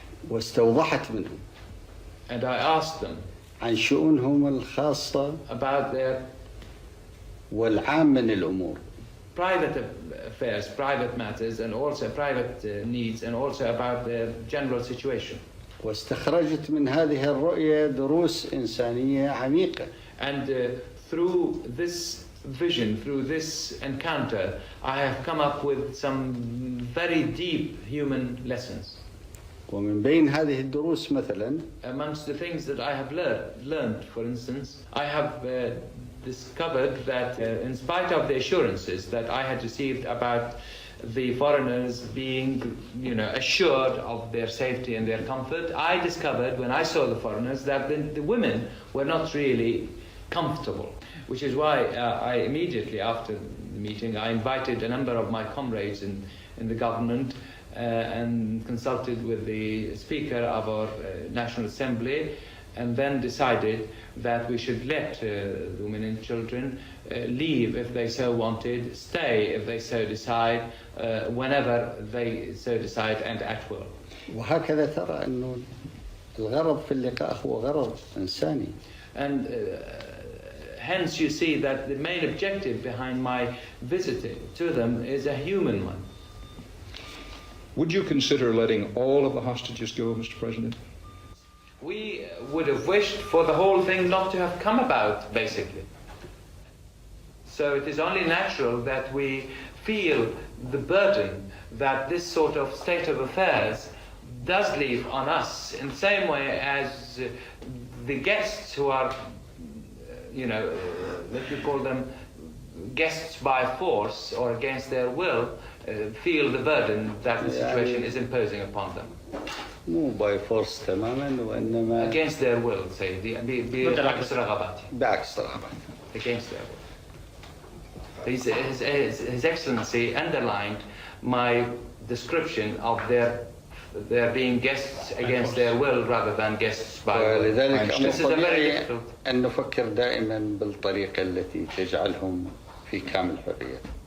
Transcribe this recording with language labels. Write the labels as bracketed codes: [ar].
[ar] واستوضحت منهم [en] and I asked them [ar] عن شؤونهم الخاصة [en] about their [ar] والعام من الأمور. [en] private affairs, private matters, and also private needs, and also about their general situation. [ar] واستخرجت من هذه الرؤية دروس إنسانية عميقة. [en] And through this vision, through this encounter, I have come up with some very deep human lessons. [ar] ومن بين هذه الدروس مثلا [en] Amongst the things that I have learned, for instance, I have discovered that in spite of the assurances that I had received about the foreigners being, assured of their safety and their comfort, I discovered when I saw the foreigners that the women were not really comfortable. Which is why I immediately after the meeting, I invited a number of my comrades in the government and consulted with the Speaker of our National Assembly, and then decided that we should let the women and children leave if they so wanted, stay if they so decide, whenever they so decide, and at will. [ar] وهكذا ترى أنه الغرض في اللقاء هو غرض إنساني. [en] And hence you see that the main objective behind my visiting to them is a human one. Would you consider letting all of the hostages go, Mr. President? We would have wished for the whole thing not to have come about, basically. So it is only natural that we feel the burden that this sort of state of affairs does leave on us, in the same way as the guests who are, let me call them guests by force or against their will, feel the burden that the situation is imposing upon them. [ar] مو باي فورس تماما وإنما [en] Against their will, say, [ar] بعكس رغباتهم. بعكس رغبات. [en] Against their will. His Excellency underlined my description of their being guests against their will rather than guests by will. [ar] ولذلك [en] This is a very [ar] طبيعي [en] difficult. [ar] أن نفكر دائما بالطريقة التي تجعلهم في كامل حرية.